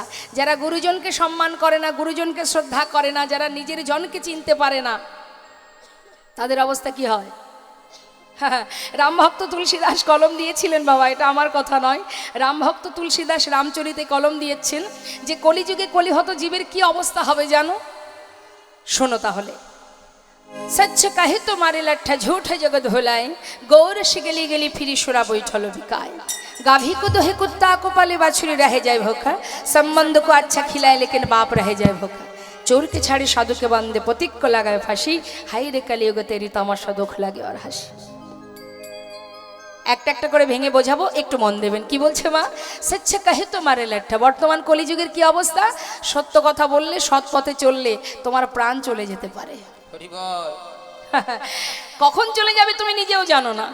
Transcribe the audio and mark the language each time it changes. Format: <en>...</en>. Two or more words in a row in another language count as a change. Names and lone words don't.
<bn>যারা গুরুজনকে সম্মান করে না, গুরুজনকে শ্রদ্ধা করে না, যারা নিজের জনকে চিনতে পারে না, তাদের অবস্থা কি হয়? রামভক্ত তুলসীদাস কলম দিয়েছিলেন বাবা, এটা আমার কথা নয়। রামভক্ত তুলসীদাস রামচরিতে কলম দিয়েছেন যে কলিযুগে কলিহত জীবের কি অবস্থা হবে জানো? শোনো তাহলে।</bn> <hi>सच कहे तुम्हारे लट्ठा झूठ जगत भुलाए, गौरस गली गली फिरी सुरा बैठल बिकाए, गाभी को दोहे कुत्ता को पाले बाछुरी रह जाए भूखा, संबंध को अच्छा खिलाए लेकिन बाप रह जाए भूखा, चोर के छाड़े साधु के बंदे पतिक को लगाए फांसी, हाई रे कलियुग तेरी तमाशा दुख লাগে और হাসি।</hi> <bn>একটা একটা করে ভেঙে বোঝাবো, একটু মন দেবেন। কি বলছে মা?</bn> <hi>सच कहे तोमारे लाठा।</hi> <bn>বর্তমান কলিযুগের কি অবস্থা? সত্য কথা বললে, সৎ পথে চললে তোমার প্রাণ চলে যেতে পারে। কখন চলে যাবে তুমি নিজেও জানো না।</bn>